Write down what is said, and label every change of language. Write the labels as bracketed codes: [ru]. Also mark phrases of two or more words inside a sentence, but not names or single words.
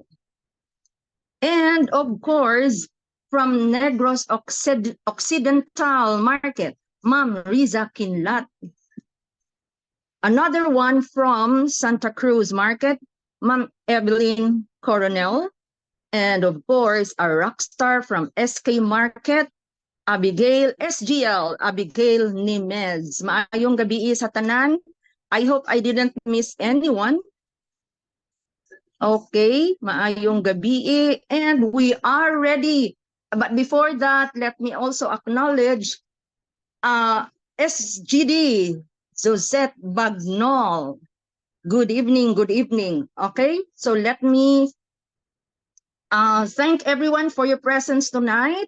[en] And of course, from Negros Occidental Market, Ma'am Riza Kinlat. Another one from Santa Cruz Market, Ma'am Evelyn Coronel. And of course, a rock star from SK Market, Abigail SGL, Abigail Nimez. [hil] Maayong gabi sa tanan. [en] I hope I didn't miss anyone. [hil] Okay, maayong gabi. [en] And we are ready. But before that, let me also acknowledge SGD, Suzette Bagnol. Good evening, good evening. Okay, so let me thank everyone for your presence tonight.